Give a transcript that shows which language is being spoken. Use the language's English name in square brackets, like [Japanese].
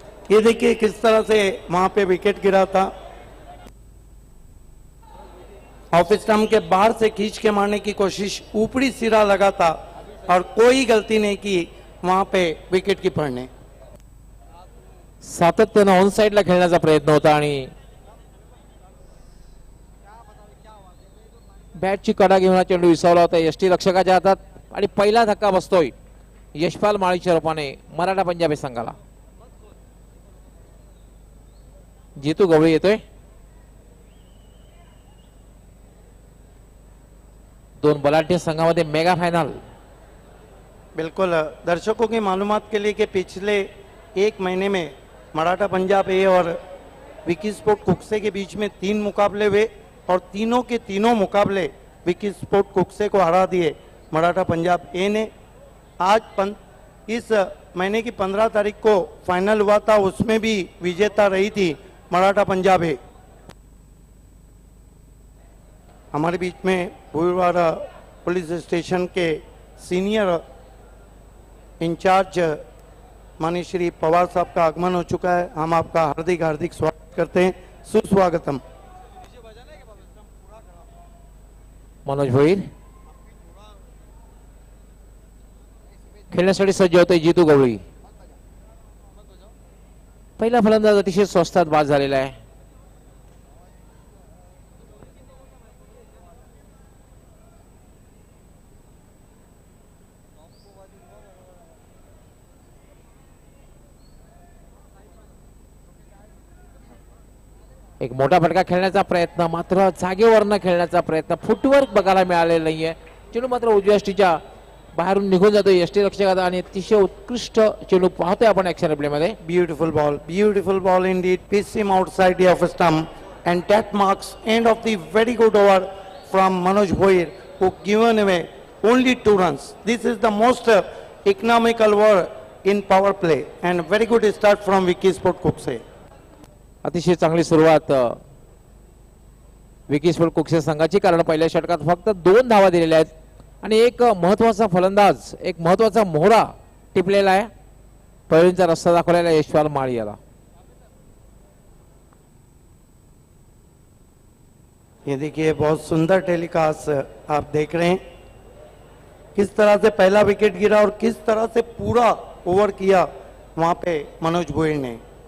[Hindi] ये देखिए किस तरह से वहां पे विकेट गिरा था. ऑफ स्टंप के बाहर से खींच के मारने की कोशिश, ऊपरी सिरा लगा था और कोई गलती नहीं की वहां पे विकेट कीपर ने. [Marathi] सातत्यानं ऑन साइडला खेळण्याचा प्रयत्न होता आणि बॅटची कडा घेऊन हा चेंडू विसावला होता यष्टी रक्षकाच्या हातात आणि पहिला धक्का बसतोय यशपाल माळीच्या रूपाने मराठा पंजाबी संघाला. जीतू गवळी येतोय. 2 बलाढ्य संघामध्ये मेगा फाइनल. [Hindi] बिल्कुल दर्शकों की मालूमात के लिए कि पिछले 1 महीने में मराठा पंजाब ए और विकी स्पोर्ट कुक्से के बीच में 3 मुकाबले हुए और तीनों के तीनों मुकाबले विकी स्पोर्ट कुक्से को हरा दिए मराठा पंजाब ए ने. आज इस महीने की 15 तारीख को फाइनल हुआ था, उसमें भी विजेता रही थी मराठा पंजाब है. हमारे बीच में भूलवाड़ा पुलिस स्टेशन के सीनियर इंचार्ज माननीय श्री पवार साहब का आगमन हो चुका है. हम आपका हार्दिक हार्दिक स्वागत करते हैं. सुस्वागतम. [Marathi] मनोज भोईर खेळण्यासाठी सज्ज होते जीतू गवळी. पहिला फलंदाज अतिशय स्वस्तात बाद झालेला आहे. एक मोठा फटका खेळण्याचा प्रयत्न, मात्र जागेवरनं खेळण्याचा प्रयत्न, फुटवर्क बघायला मिळालेलं नाहीये. चेंडू मात्र उजव्या यष्टीच्या बाहेरून निघून जातोय यष्टी रक्षकाचा आणि अतिशय उत्कृष्ट चेंडू पाहतोय आपण ऍक्शन रिप्ले मध्ये. [English] Beautiful ball indeed. Pitched him outside the off stump and that marks end of the very good over from Manoj Bhoir, who given away only 2 runs. This is the most economical over in power play and very good start from Vicky Sport Kukse. [Marathi] अतिशय चांगली सुरुवात Vicky sport कुक्से संघाची, कारण पहिल्या षटकात फक्त 2 धावा दिलेल्या आहेत आणि एक महत्वाचा फलंदाज, एक महत्वाचा मोहरा टिपलेला आहे. पैलूंचा रस्ता दाखवलेला आहे यशपाल माळी याला. [Hindi] ये देखिए बहुत सुंदर टेलीकास्ट आप देख रहे हैं किस तरह से पहला विकेट गिरा और किस तरह से पूरा ओवर किया वहां पे मनोज भोईर ने.